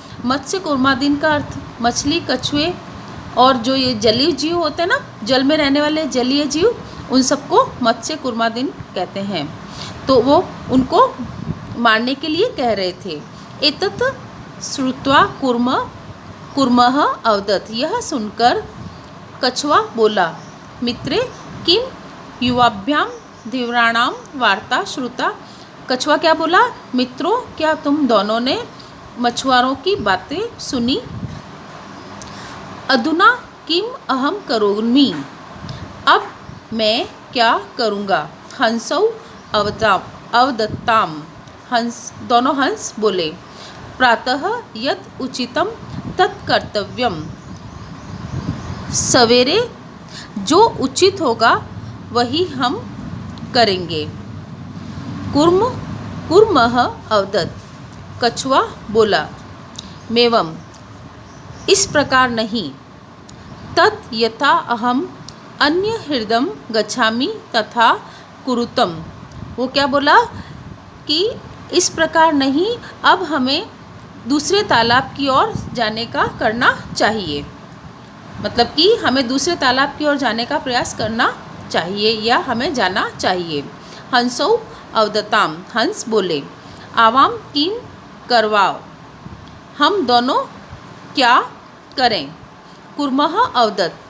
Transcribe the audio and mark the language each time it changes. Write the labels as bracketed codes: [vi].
[hi] मत्स्य कूर्मादीन का अर्थ मछली, कछुए और जो ये जलीय जीव होते हैं ना, जल में रहने वाले जलीय जीव, उन सबको मत्स्य कूर्मादीन कहते हैं। तो वो उनको मारने के लिए कह रहे थे। [sa] एतत् श्रुत्वा कूर्मः अवदत्। [hi] यह सुनकर कछुआ बोला, [sa] मित्रे किम युवाभ्यां धीवराणां वार्ता श्रुता। [hi] कछुआ क्या बोला, मित्रों क्या तुम दोनों ने मछुआरों की बातें सुनी। [sa] अधुना किम अहम करोमि। [hi] अब मैं क्या करूँगा। [sa] हंसौ अवदत्ताम। [hi] दोनों हंस बोले, [sa] प्रातः यत् उचितम तत् कर्तव्यम। [hi] सवेरे जो उचित होगा वही हम करेंगे। [sa] कूर्मः अवदत्। [hi] कछुआ बोला, मेवम, इस प्रकार नहीं। [sa] तत् यथा अहम अन्य हृदयं गच्छामि तथा कुरुतम। [hi] वो क्या बोला कि इस प्रकार नहीं, अब हमें दूसरे तालाब की ओर जाने का करना चाहिए। मतलब कि हमें दूसरे तालाब की ओर जाने का प्रयास करना चाहिए या हमें जाना चाहिए। [sa] हंसौ अवदताम। [hi] हंस बोले, [sa] आवाम किम करवाओ, [hi] हम दोनों क्या करें। [sa] कूर्मः अवदत्।